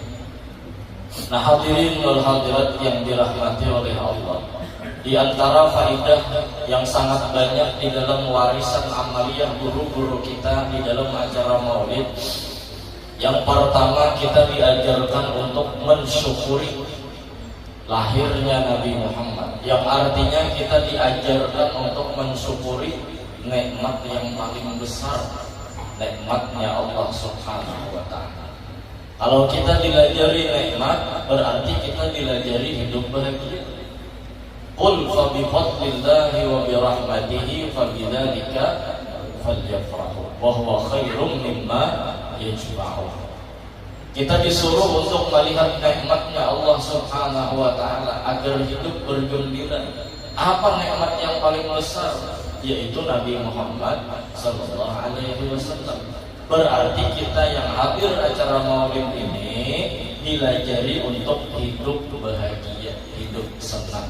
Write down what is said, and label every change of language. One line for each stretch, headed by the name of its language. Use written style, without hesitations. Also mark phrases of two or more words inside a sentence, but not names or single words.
Indonesian: Nah,
Arabic: الحاضرين والحاضرات
Indonesian: yang dirahmati oleh Allah, di antara faidah yang sangat banyak di dalam warisan amaliyah guru-guru kita di dalam acara Maulid, yang pertama kita diajarkan untuk mensyukuri lahirnya Nabi Muhammad, yang artinya kita diajarkan untuk mensyukuri nikmat yang paling besar, nikmatnya Allah
Arabic: سبحانه وتعالى.
Indonesian: Kalau kita dilajari nikmat, berarti kita dilajari hidup bahagia.
Arabic: قل فبفضل الله وبرحمته فبذلك فليفرحوا وهو خير مما يجمعون.
Indonesian: Kita disuruh untuk melihat nikmatnya Allah
Arabic: سبحانه وتعالى
Indonesian: agar hidup bergembira. Apa nikmat yang paling besar? Yaitu Nabi Muhammad
Arabic: صلى الله عليه وسلم.
Indonesian: Berarti kita yang hadir acara Maulid ini dilajari untuk hidup bahagia, hidup senang.